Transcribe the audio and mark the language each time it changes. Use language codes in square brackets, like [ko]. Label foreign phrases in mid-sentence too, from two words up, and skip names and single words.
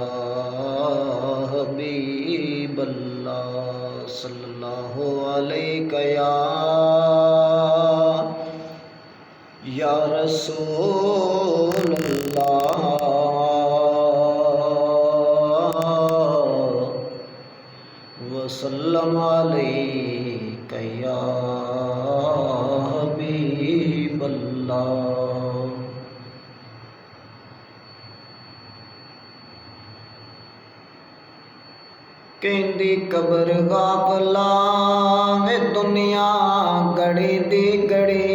[ar] حبيب الله صلى الله عليك يا رسول الله وسلم عليك يا حبيب الله. [pa] کہندی قبر غافلا وے دنیا گھڑی دی گھڑی,